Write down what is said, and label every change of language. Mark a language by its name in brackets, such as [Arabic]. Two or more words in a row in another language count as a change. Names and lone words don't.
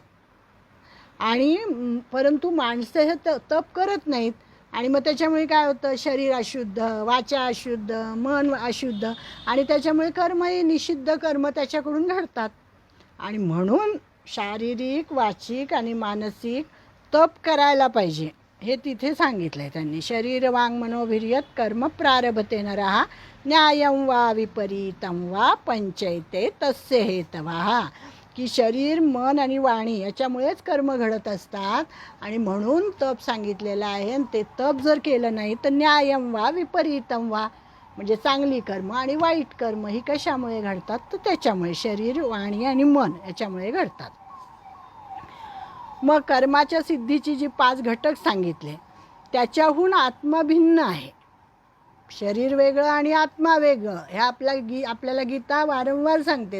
[Marathi] आणि परंतु माणसं हे तप करत नाहीत आणि मग त्याच्यामुळे काय होतं, शरीर अशुद्ध, वाचा अशुद्ध, मन अशुद्ध आणि त्याच्यामुळे कर्मही निषिद्ध कर्म त्याच्याकडून घडतात. आणि म्हणून शारीरिक, वाचिक आणि मानसिक तप करायला पाहिजे हे तिथे सांगितलं आहे त्यांनी. [Sanskrit] शरीर वांग मनोभिर्यत कर्म प्रारभते नरः न्यायं वा विपरीतं वा पंचैते तस्य हेतवः. [Marathi] की शरीर, मन आणि वाणी याच्यामुळेच कर्म घडत असतात आणि म्हणून तप सांगितलेलं आहे. आणि ते तप जर केलं नाही तर [Sanskrit] न्यायं वा विपरीतं वा, [Marathi] म्हणजे चांगली कर्म आणि वाईट कर्म ही कशामुळे घडतात, तर त्याच्यामुळे शरीर, वाणी आणि मन याच्यामुळे घडतात. मग कर्माच्या सिद्धीची जी 5 घटक सांगितले त्याच्याहून आत्मा भिन्न आहे. शरीर वेगळं आणि आत्मा वेगळं हे आपल्याला गीता वारंवार सांगते.